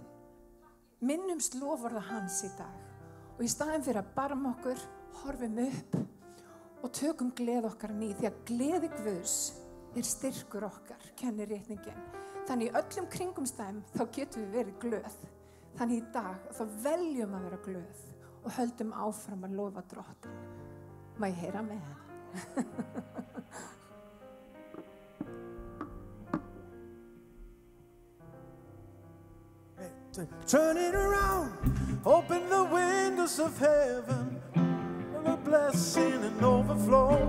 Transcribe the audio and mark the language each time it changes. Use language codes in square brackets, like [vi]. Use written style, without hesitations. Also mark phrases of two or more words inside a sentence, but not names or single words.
[is] Minnumst loforða hans í dag. Og í staðinn fyrir að barma okkur, horfum upp og tökum gleði okkar ný. Því að gleði Guðs styrkur okkar, kennir ritningin. Þannig í öllum kringumstæðum þá getum við verið glöð. Þannig í dag þá veljum að vera glöð og höldum áfram að lofa drottin. Má ég heyra með henni? [en] Turn it around, open the windows of heaven, a blessing and overflow.